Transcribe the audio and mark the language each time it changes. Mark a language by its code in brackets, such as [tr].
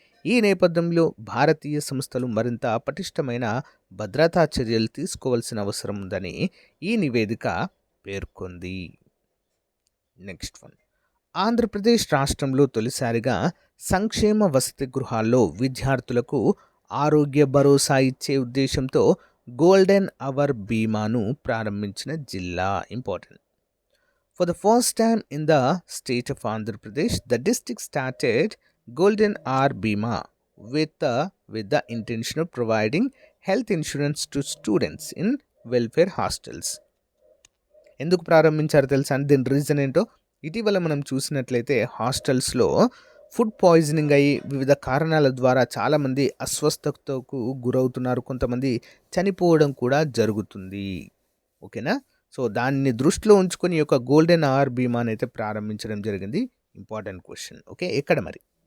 [te] ఈ నేపథ్యంలో భారతీయ సంస్థలు మరింత పటిష్టమైన భద్రతా చర్యలు తీసుకోవాల్సిన అవసరం ఉందని ఈ నివేదిక పేర్కొంది. నెక్స్ట్ వన్, ఆంధ్రప్రదేశ్ రాష్ట్రంలో తొలిసారిగా సంక్షేమ వసతి గృహాల్లో విద్యార్థులకు ఆరోగ్య భరోసా ఇచ్చే ఉద్దేశంతో గోల్డెన్ అవర్ బీమాను ప్రారంభించిన జిల్లా. Important. [en] For the first time in the state of Andhra Pradesh, the district started Golden Hour Bima with the intention of providing health insurance to students in welfare hostels. [te] ఎందుకు ప్రారంభించారు తెలుసా? దీని reason ఏంటో ఇటీవల మనం చూసినట్లయితే హాస్టల్స్లో ఫుడ్ పాయిజనింగ్ అయ్యి వివిధ కారణాల ద్వారా చాలామంది అస్వస్థతకు గురవుతున్నారు, కొంతమంది చనిపోవడం కూడా జరుగుతుంది. ఓకేనా? సో దాన్ని దృష్టిలో ఉంచుకొని ఈ యొక్క గోల్డెన్ అవర్ బీమాని అయితే ప్రారంభించడం జరిగింది. Important question. ఓకే, ఎక్కడ మరి?